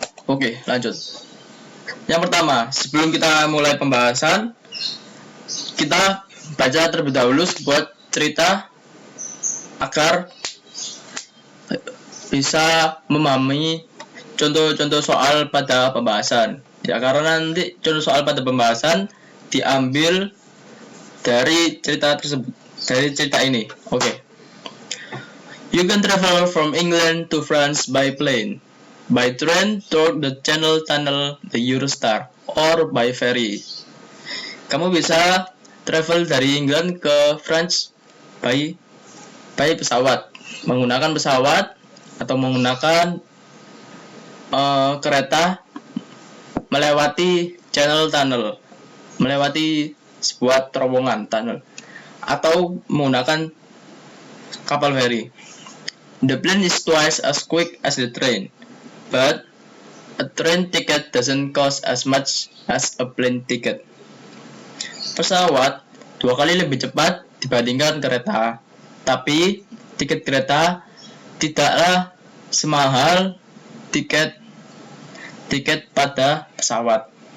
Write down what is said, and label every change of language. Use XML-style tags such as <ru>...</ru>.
<id>Oke, lanjut. Yang pertama, sebelum kita mulai pembahasan, kita baca terlebih dahulu sebuah cerita agar bisa memahami contoh-contoh soal pada pembahasan. Ya, karena nanti contoh soal pada pembahasan diambil dari cerita tersebut, dari cerita ini. Oke.</id> <en>You can travel from England to France by plane, by train through the Channel Tunnel, the Eurostar, or by ferry.</en> <id>Kamu bisa travel dari England ke France by pesawat, menggunakan pesawat atau menggunakan kereta melewati Channel Tunnel, melewati sebuah terowongan tunnel, atau menggunakan kapal feri.</id> <en>The plane is twice as quick as the train, but a train ticket doesn't cost as much as a plane ticket.</en> <id>Pesawat 2 kali lebih cepat dibandingkan kereta, tapi tiket kereta tidaklah semahal tiket pada pesawat.</id>